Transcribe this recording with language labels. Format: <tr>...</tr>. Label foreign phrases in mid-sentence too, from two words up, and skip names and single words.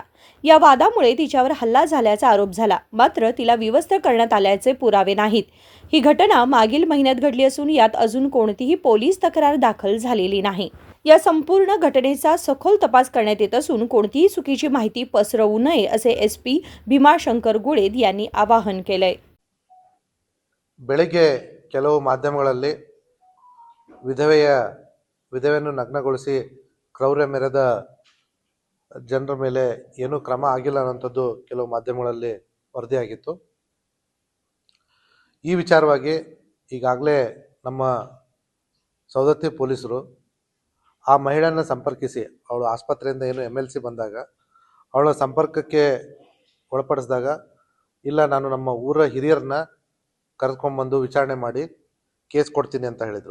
<mr>या वादामुळे तिच्यावर हल्ला झाल्याचा आरोप झाला, मात्र तिला विवस्त्र करण्यात आल्याचे पुरावे नाहीत। ही घटना मागील महिन्यात घडली असून यात अजून कोणतीही पोलीस तक्रार दाखल झालेली नाही। या संपूर्ण घटनेचा सखोल तपास करण्यात येत असून कोणतीही चुकीची माहिती पसरवू नये, असे एसपी भीमाशंकर गुळे यांनी आवाहन केले।</mr> <kn>ಬೆಳಗ್ಗೆ ಕೆಲವು ಮಾಧ್ಯಮಗಳಲ್ಲಿ ವಿಧವೆಯನ್ನು ನಗ್ನಗೊಳಿಸಿ ಕ್ರೌರ್ಯ ಮೆರೆದ ಜನರ ಮೇಲೆ ಏನೂ ಕ್ರಮ ಆಗಿಲ್ಲ ಅನ್ನೋಂಥದ್ದು ಕೆಲವು ಮಾಧ್ಯಮಗಳಲ್ಲಿ ವರದಿಯಾಗಿತ್ತು। ಈ ವಿಚಾರವಾಗಿ ಈಗಾಗಲೇ ನಮ್ಮ ಸೌದತ್ತಿ ಪೊಲೀಸರು ಆ ಮಹಿಳೆಯನ್ನು ಸಂಪರ್ಕಿಸಿ ಅವಳು ಆಸ್ಪತ್ರೆಯಿಂದ ಏನು MLC ಬಂದಾಗ ಅವಳ ಸಂಪರ್ಕಕ್ಕೆ ಒಳಪಡಿಸಿದಾಗ ಇಲ್ಲ ನಾನು ನಮ್ಮ ಊರ ಹಿರಿಯರನ್ನ ಕರೆದುಕೊಂಡ್ಬಂದು ವಿಚಾರಣೆ ಮಾಡಿ ಕೇಸ್ ಕೊಡ್ತೀನಿ ಅಂತ ಹೇಳಿದರು।</kn>